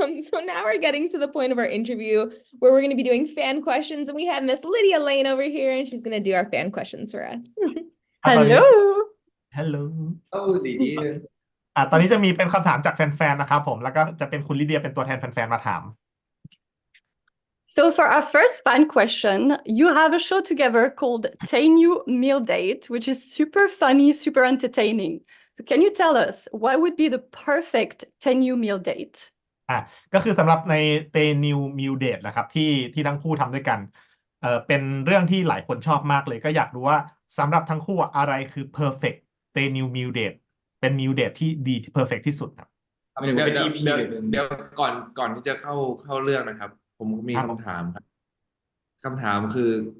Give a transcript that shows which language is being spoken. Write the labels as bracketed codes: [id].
[en] So now we're getting to the point of our interview where we're going to be doing fan questions, and we have Miss Lydia Lane over here, and she's going to do our fan questions for us. Hello. Hello. [th] Oh,ดีๆ ตอนนี้จะมีเป็นคำถามจากแฟนๆนะครับผมแล้วก็จะเป็นคุณลิเดียเป็นตัวแทนแฟนๆมาถาม [en] So for our first fan question, you have a show together called TayNew Meal Date, which is super funny, super entertaining. So can you tell us what would be the perfect TayNew meal date? [th] ก็คือสำหรับใน TayNew Meal Date นะครับที่ทั้งคู่ทำด้วยกันเป็นเรื่องที่หลายคนชอบมากเลยก็อยากรู้ว่าสำหรับทั้งคู่อะไรคือ perfect TayNew Meal Date เป็น meal date ที่ดี perfect ที่สุดครับ เดี๋ยวเป็น EP หรือเป็น เดี๋ยวก่อนที่จะเข้าเรื่องนะครับ ผมมีคำถามครับคำถามคือ